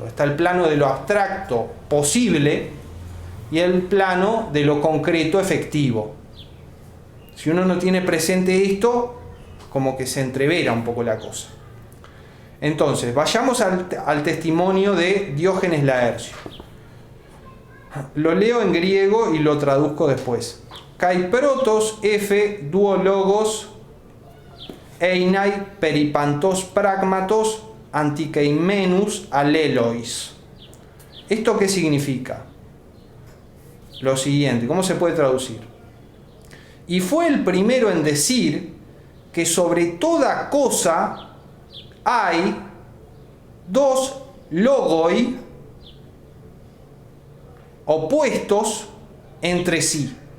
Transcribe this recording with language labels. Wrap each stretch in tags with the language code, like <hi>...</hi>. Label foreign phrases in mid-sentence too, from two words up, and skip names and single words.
<es>Está el plano de lo abstracto posible y el plano de lo concreto efectivo. Si uno no tiene presente esto, como que se entrevera un poco la cosa. Entonces, vayamos al testimonio de Diógenes Laercio. Lo leo en griego y lo traduzco después.</es> <el>Καὶ πρῶτος ἔφη δύο λόγους εἶναι περὶ παντὸς πράγματος ἀντικειμένους ἀλλήλοις.</el> <es>¿Esto qué significa? Lo siguiente, ¿cómo se puede traducir? Y fue el primero en decir que sobre toda cosa hay dos logoi opuestos entre sí.</es>